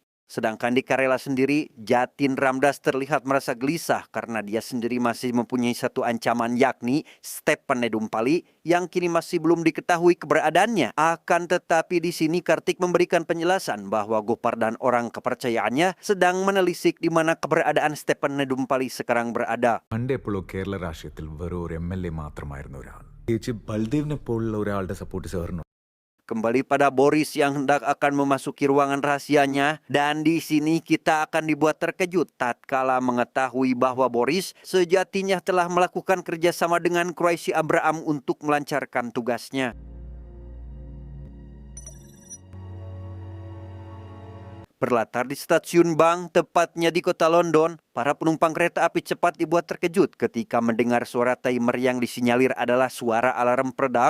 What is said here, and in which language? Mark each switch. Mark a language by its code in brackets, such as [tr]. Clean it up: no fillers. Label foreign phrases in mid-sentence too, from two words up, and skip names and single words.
[id] Sedangkan di Karela sendiri, Jatin Ramdas terlihat merasa gelisah karena dia sendiri masih mempunyai satu ancaman, yakni Stephen Nedumpali yang kini masih belum diketahui keberadaannya. Akan tetapi di sini Kartik memberikan penjelasan bahwa Gopar dan orang kepercayaannya sedang menelisik di mana keberadaan Stephen Nedumpali sekarang berada. [ml] പണ്ട് എപ്പോഴോ കേരള രാഷ്ട്രീയത്തിൽ വെറും ഒരു MLA മാത്രമായിരുന്ന ഒരാൾ ചേച്ചി ബൽദേവിനെ പോലുള്ള ഒരാളുടെ സപ്പോർട്ട് സാറിന്. [id] Kembali pada Boris yang hendak akan memasuki ruangan rahasianya, dan di sini kita akan dibuat terkejut tatkala mengetahui bahwa Boris sejatinya telah melakukan kerjasama dengan Quraisy Abraham untuk melancarkan tugasnya. Berlatar di stasiun bank, tepatnya di kota London, para penumpang kereta api cepat dibuat terkejut ketika mendengar suara timer yang disinyalir adalah suara alarm peledak.